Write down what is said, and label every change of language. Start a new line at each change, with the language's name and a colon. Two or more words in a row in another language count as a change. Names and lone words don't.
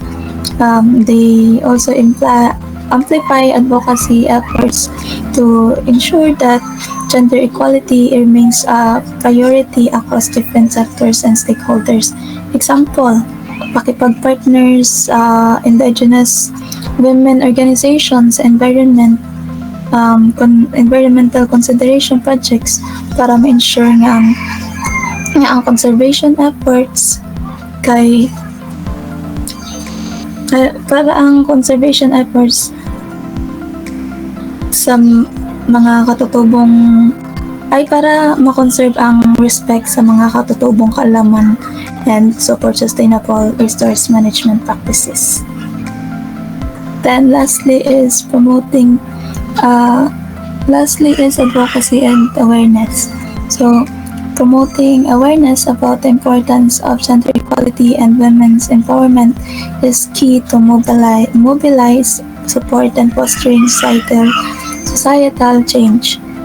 English: They also amplify advocacy efforts to ensure that gender equality remains a priority across different sectors and stakeholders. Example, pakipag-partners, indigenous women organizations, environmental consideration projects
Hiligaynon: para ma-ensure nga ang
English: conservation efforts kay
Hiligaynon: para ang
English: conservation efforts
Hiligaynon: sa mga katutubong ay para ma-conserve ang respect sa mga katutubong kaalaman
English: and support sustainable resource management practices. Then lastly is advocacy and awareness. So promoting awareness about the importance of gender equality and women's empowerment is key to mobilize support and fostering societal change.